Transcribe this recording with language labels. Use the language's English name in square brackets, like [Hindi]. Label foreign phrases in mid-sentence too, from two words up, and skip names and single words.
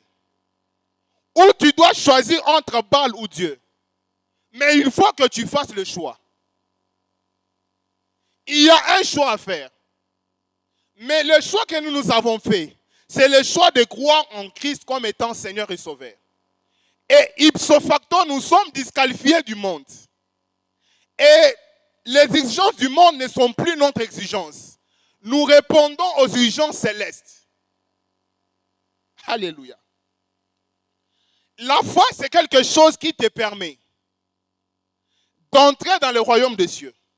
[French] Où tu dois choisir entre Baal ou Dieu. Mais il faut que tu fasses le choix. Il y a un choix à faire. Mais le choix que nous avons fait, c'est le choix de croire en Christ comme étant Seigneur et Sauveur. [Latin] Et ipso facto, [French] nous sommes disqualifiés du monde. Et les exigences du monde ne sont plus notre exigence. Nous répondons aux exigences célestes. Alléluia. La foi, c'est quelque chose qui te permet d'entrer dans le royaume des cieux.